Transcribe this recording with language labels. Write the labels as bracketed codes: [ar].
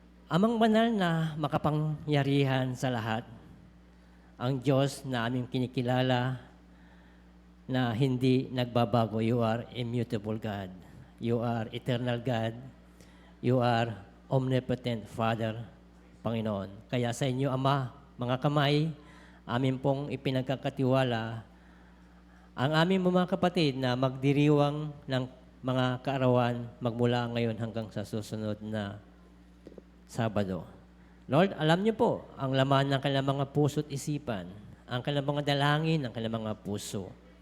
[tl] Amang banal na makapangyarihan sa lahat, ang Diyos na aming kinikilala na hindi nagbabago. [en] You are immutable God. You are eternal God. You are omnipotent Father, Panginoon. [tl] Kaya sa inyo, Ama, mga kamay, amin pong ipinagkakatiwala ang aming mga kapatid na magdiriwang ng mga kaarawan magmula ngayon hanggang sa susunod na Sabado. Lord, alam niyo po ang laman ng kanilang mga puso at isipan, ang kanilang mga dalangin, ang kanilang mga puso.